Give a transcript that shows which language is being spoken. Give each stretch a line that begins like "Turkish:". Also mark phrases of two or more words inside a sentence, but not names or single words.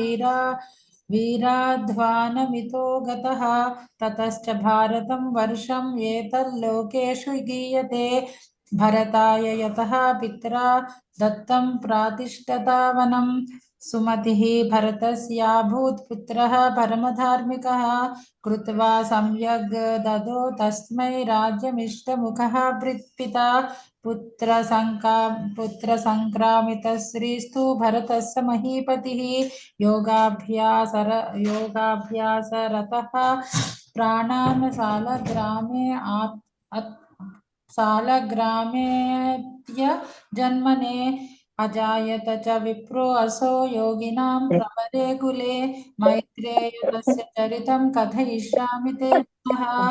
Sanskrit: वीराध्वानमितो गतः ततश्च भारतं वर्षं एतल्लोकेषु गीयते भरताय यतः पित्रा दत्तं प्रातिष्ठतावनं सुमतिः भरतस्याभूत् पुत्रः परमधार्मिकः कृत्वा सम्यग् ददो तस्मै राज्यमिष्टमुखः पिता पुत्र संक्रामितश्रीस्तु भरतस्य महीपतिः योगाभ्यासरतः प्राणान् सालग्रामेत्य जन्मने अजायत च विप्रो असो योगिनां प्रवरे कुले मैत्रेय तस्य चरितं कथयिष्यामि ते पुनः